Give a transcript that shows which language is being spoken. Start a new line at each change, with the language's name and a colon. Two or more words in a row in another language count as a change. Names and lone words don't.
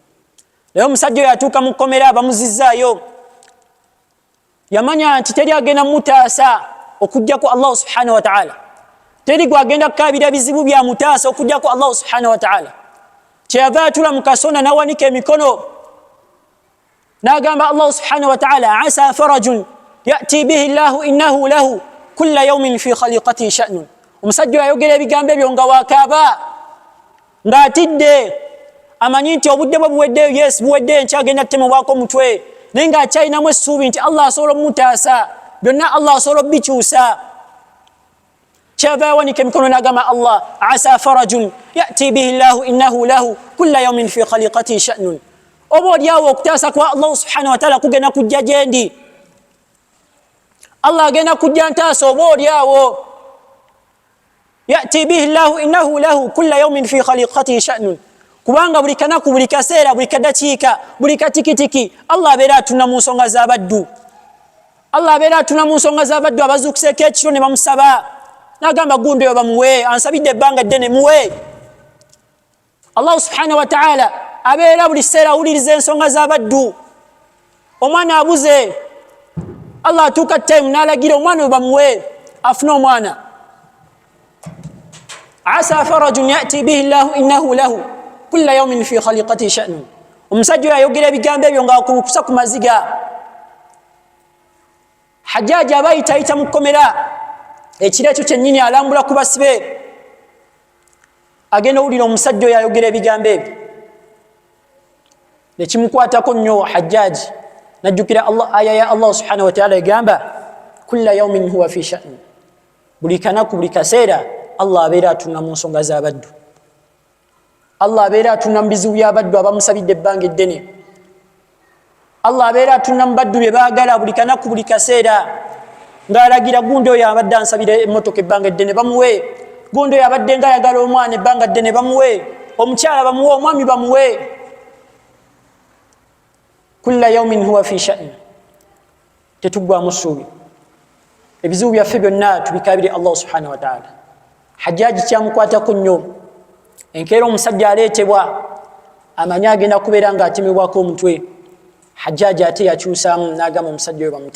Ganda: Naye omusajja oyo atuuka mu kkomera bamuzizzaayo, yamanya nti teri agenda mutaasa okujjako Allah
Arabic: سبحانه وتعالى,
Ganda: teri gwagenda kukaabira bizibu bya mutaasa okujjako Allah
Arabic: سبحانه وتعالى.
Ganda: Kyeyava atula mu kasona n'awanika emikono n'agamba Allah
Arabic: سبحانه وتعالى, عسى فرج يأتي به الله إنه له كل يوم في خليقته شأن.
Ganda: Omusajja ayogera ebigambo ebyo nga wakaaba, ng'atidde amanyi nti obudde bwe buweddeyo, yes buweddeyo, nkyagenda temebwako omutwe, naye ng'akyalinamu essuubi nti Allah asobola omutaasa, byonna Allah asobola obikyusa. Kyava yawanika emikono n'agamba Allah,
Arabic: عسى فرج يأتي به الله إنه له كل يوم في خليقته شأن.
Ganda: Oba olyawo okutaasa kwa Allah
Arabic: سبحانه وتعالى
Ganda: kugenda kujja gyendi, Allah agenda kujja ntaasa oba olyawo.
Arabic: يأتي به الله إنه له كل يوم في خليقته شأن.
Ganda: Kubanga buli kanaku, buli kaseera, buli kadakiika, buli katikitiki Allah abeera atuna mu nsonga z'abaddu. Allah abeera atuna mu nsonga z'abaddu abazuukuseeko ekiro ne bamusaba, n'agamba gundi oyo bamuwe, ansabidde ebbanga ddene muwe. Allah
Arabic: سبحانه وتعالى
Ganda: abeera buli kiseera awuliriza ensonga z'abaddu. Omwana abuze, Allah atuuka time n'alagira omwana oyo bamuwe, afune omwana.
Arabic: عسى فرج يأتي به الله إنه له كل يوم في خليقته شأن.
Ganda: Omusajja ayogera ebigambo ebyo ng'akulukusa ku maziga. Hajjaji aba ayita mu kkomera, ekiro ekyo kyennyini alambula ku basibe, agenda owulira omusajja oyo ayogera ebigambo ebyo, ne kimukwatako nnyo Hajjaji, najjukira aya ya Allah
Arabic: سبحانه وتعالى
Ganda: egamba
Arabic: كل يوم هو في شأن.
Ganda: Buli kanaku, buli kaseera Allah abeera atuna mu nsonga z'abaddu. Allah abeera atuna mu bizibu by'abaddu abamusabidde ebbanga eddene. Allah abeera atuna mu baddu bye baagala buli kanaku, buli kaseera, ng'alagira gundi oyo abadde ansabira emmotoka ebbanga eddene bamuwe, gundi oyo abadde ng'ayagala omwana ebbanga eddene bamuwe, omukyala bamuwe, omwami bamuwe.
Arabic: كل يوم هو في شأن.
Ganda: Tetuggwamu ssuubi, ebizibu byaffe byonna tubikaabire Allah
Arabic: سبحانه وتعالى.
Ganda: Hajjaji kyamukwatako nnyo, enkeera omusajja aleetebwa amanye agenda kubeera ng'atemebwako omutwe. Hajjaji ate yakyusaamu n'agamba omusajja oyo bamute.